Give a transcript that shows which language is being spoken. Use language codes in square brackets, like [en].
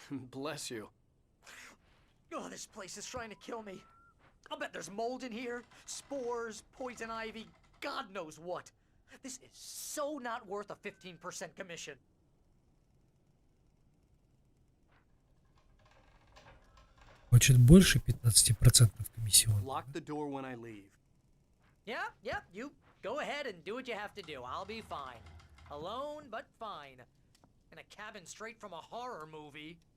[en] Bless you. Oh, this place is trying to kill me. I'll bet there's mold in here, spores, poison ivy, God knows what. This is so not worth a 15% commission. [ru] Хочет больше 15% комиссион. [en] Lock the door when I leave. Yeah, you go ahead and do what you have to do. I'll be fine. Alone, but fine. In a cabin straight from a horror movie.